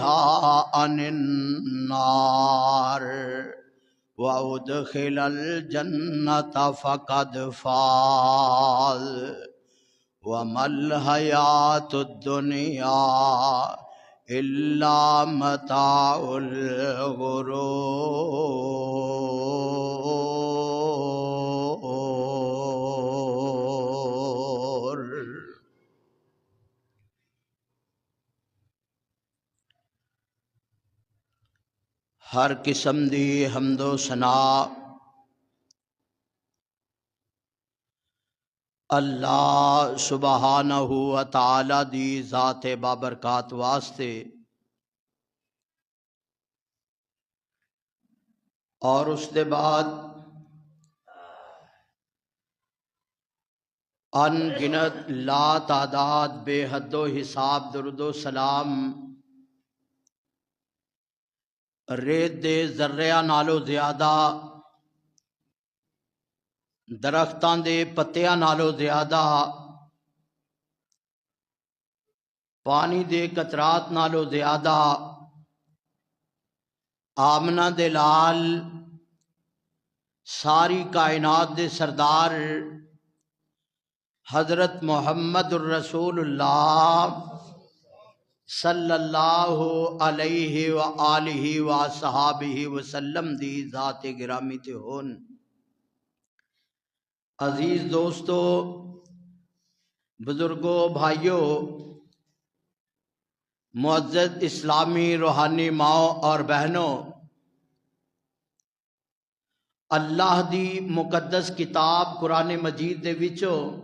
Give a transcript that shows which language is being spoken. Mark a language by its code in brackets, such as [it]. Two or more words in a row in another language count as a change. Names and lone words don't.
[ar] عَنِ النَّارِ وَأُدْخِلَ الْجَنَّةَ فَقَدْ فَازَ وَمَا الْحَيَاةُ الدُّنْيَا إِلَّا مَتَاعُ الْغُرُورِ۔ [pa] ہر قسم دی حمد و ثنا [ar] اللہ سبحانہ و تعالی [pa] دی ذات بابرکات واسطے اور اس دے بعد ان گنت لا تعداد بے حد و حساب درود و سلام ریت دے ذریعہ نالو زیادہ درختاں دے پتیاں نالو زیادہ پانی دے قطرات نالو زیادہ آمنہ دے لال ساری کائنات دے سردار حضرت محمد الرسول اللہ [ar] صلی اللہ علیہ وآلہ وصحابہ وسلم [pa] دی ذات گرامی تے ہون۔ [ur] عزیز دوستو، بزرگوں، بھائیوں، معزز اسلامی روحانی ماؤں اور بہنوں، [pa] اللہ دی مقدس کتاب قرآن مجید دے وچوں